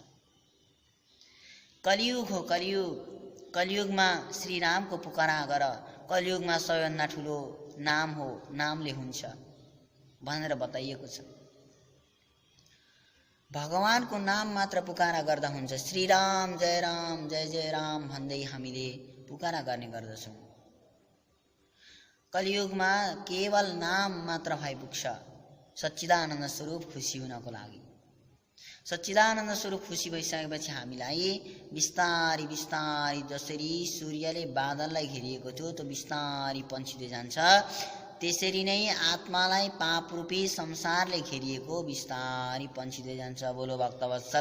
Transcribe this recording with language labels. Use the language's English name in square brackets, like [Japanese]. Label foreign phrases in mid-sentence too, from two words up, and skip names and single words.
[Nepali] कलियुग हो, कलियुग। कलियुगमा श्रीरामको पुकारा गर। कलियुगमा सबैभन्दा ठुलो नाम हो, नामले हुन्छ भनेर बताइएको छ। भगवानको नाम मात्र पुकारा गर्दा हुन्छ। श्रीराम जय राम जय जय राम भन्दै हामीले पुकारा गर्ने गर्दछौँ। कलियुगमा केवल नाम मात्र भइ पुग्छ सच्चिदानन्द स्वरूप खुसी हुनको लागि। सच्चिदानन्द स्वरूप खुसी भइसकेपछि हामीलाई बिस्तारी बिस्तारी जसरी सूर्यले बादललाई घेरिएको थियो त्यो बिस्तारी पन्छिँदै जान्छ, त्यसरी नै आत्मालाई पापरूपी संसारले घेरिएको बिस्तारी पन्छिँदै जान्छ।